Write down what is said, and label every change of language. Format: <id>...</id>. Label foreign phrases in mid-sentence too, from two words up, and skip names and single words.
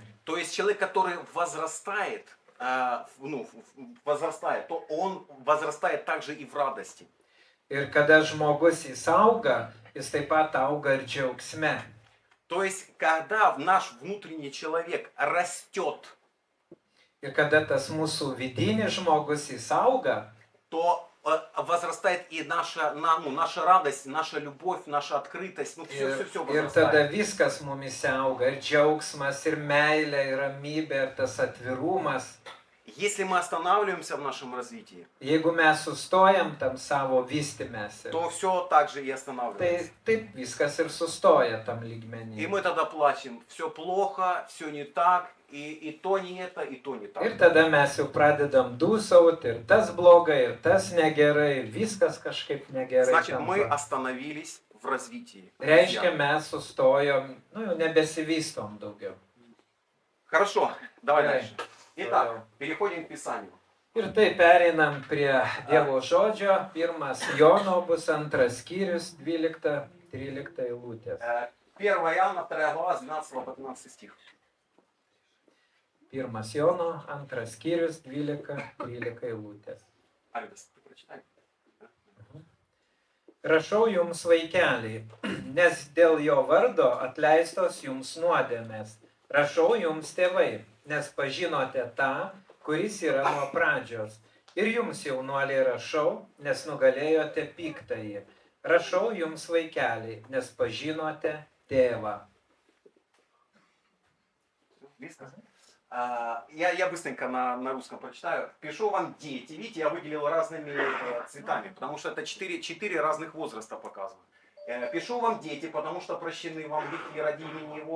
<ru>То есть человек, который возрастает, то он возрастает также и в радости.</ru> <lt>Ir kada žmogus jis auga, jis taip pat auga ir džiaugsme.</lt> <ru>То есть, когда наш внутренний человек растет,</ru> <lt>Ir kada tas mūsų vidinis žmogus jis auga,</lt> <ru>то возрастает и наша радость, наша любовь, наша открытость, все</ru> <lt>ir tada viskas mumise auga, ir džiaugsmas, ir meilė, ir ramybė, ir tas atvirumas.</lt> <ru>Если мы останавливаемся в нашем развитии,</ru> <lt>Jeigu mes sustojam tam savo vystymėsi,</lt> <ru>то все так же и</ru> <lt>tai</lt> <ru>останавливается.</ru> <lt>taip viskas ir sustoja tam</lt> <ru>И</ru> <lt>lygmenį.</lt> <ru>мы тогда плачем, все плохо, все не так, и то не это, и то не</ru> <lt>Ir</lt> <ru>так.</ru> <lt>tada mes jau pradedam dūsauti, ir tas blogai, ir tas negerai, ir viskas kažkaip negerai.</lt> <ru>Значит, мы</ru> <lt>tampa.</lt> <ru>остановились в развитии.</ru> <lt>Reiškia, mes sustojom, jau nebesivystom daugiau.</lt> <ru>Хорошо, давай Давай. дальше. Итак, переходим к Писанию.</ru> <lt>Ir tai pereinam prie Dievo žodžio. Pirmas Jono bus antras skyrius, 12-13 eilutės.</lt> <ru>1 Иоанна, 2 глава, с 12 по 15 стих.</ru> <lt>Pirmas Jono, antras skyrius, 12-13 eilutės.</lt> <ru>Алидас, ты прочитай.</ru> <lt>Rašau jums vaikeliai, nes dėl jo vardo atleistos jums nuodėmės. Rašau jums tėvai, nes pažinote tą, kuris yra nuo pradžios. Ir jums, jaunuoliai, rašau, nes nugalėjote piktąjį. Rašau jums vaikeliai, nes pažinote tėvą.</lt> <ru>Я быстренько на русском прочитаю. Пишу вам дети. Видите, я выделил разными цветами, потому что это четыре разных возраста показывают. Пишу вам дети, потому что прощены вам грехи ради имени Его.</ru>